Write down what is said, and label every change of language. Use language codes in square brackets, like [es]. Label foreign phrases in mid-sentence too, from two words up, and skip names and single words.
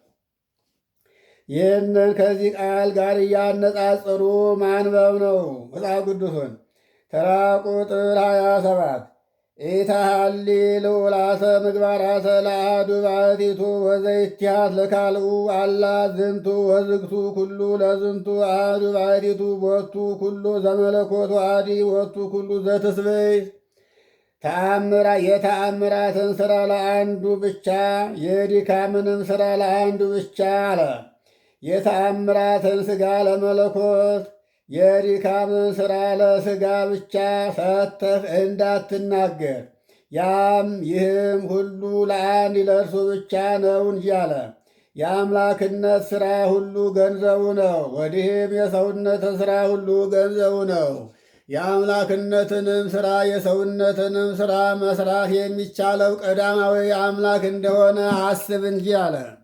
[am] ይህንን ከዚህ ቃል ጋር እያነጻጸሩ ማንበብ ነው መጽሐፍ ቅዱስን። ተራ ቁጥር 27 [gez] ኢታሃሊ ልዑላተ ምግባራተ ለአሐዱ ባሕቲቱ ወዘይትሃት ለካልኡ አላ ዝንቱ ወዝግቱ ኩሉ ለዝንቱ አሐዱ ባሕቲቱ ቦቱ ኩሉ ዘመለኮቱ አዲ ቦቱ ኩሉ ዘትስብእት። [am] የተአምራትን ሥራ ለአንዱ ብቻ የድካምንም ሥራ ለአንዱ ብቻ አለ። የተአምራትን ሥጋ ለመለኮት የድካምን ሥራ ለሥጋ ብቻ ሰጥተህ እንዳትናገር፣ ይህም ሁሉ ለአንድ ለእርሱ ብቻ ነው እንጂ አለ። የአምላክነት ሥራ ሁሉ ገንዘቡ ነው፣ ወዲህም የሰውነትን ሥራ ሁሉ ገንዘቡ ነው። የአምላክነትንም ሥራ የሰውነትንም ሥራ መስራት የሚቻለው ቀዳማዊ አምላክ እንደሆነ አስብ እንጂ አለ።